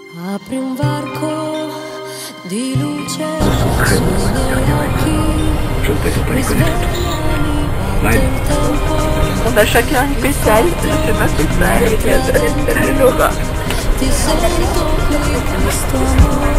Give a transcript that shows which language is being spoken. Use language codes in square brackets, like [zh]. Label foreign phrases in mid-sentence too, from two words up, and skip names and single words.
[it] Apri un varco di luce sui miei occhi. [fr] On a chacun une pétale, je fais ma pétale et elle l'aura. [it] Ti sento qui questo amore.